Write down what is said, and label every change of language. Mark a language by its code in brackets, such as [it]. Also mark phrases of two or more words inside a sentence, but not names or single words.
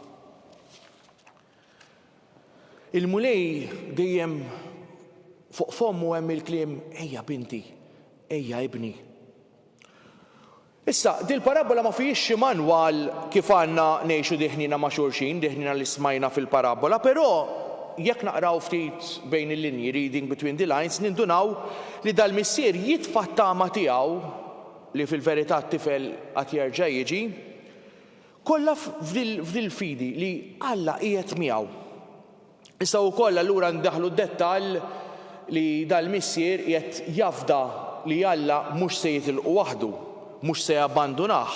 [mt] Il-mulej dejjem fuq fommu hemm il-kliem ejja binti, ejja ibni. Issa, dil parabola ma fihiex xi manwal kif għandna ngħixu deħnina ma' xulxin, deħnina li smajna fil-parabola, però jekk naqraw ftit bejn il-linji, [en] reading between the lines, [mt] nindunaw li dal-missier jitfa' t-tama tiegħu li fil-verità t-tifel qatt jerġa' jiġi, kollha f'dil fidi li Alla qiegħed miegħu. Issa wkoll allura ndaħlu d-dettall li dal-missier qiegħed jafda li Alla mhux se jitilqu waħdu, mhux se jabbandunah.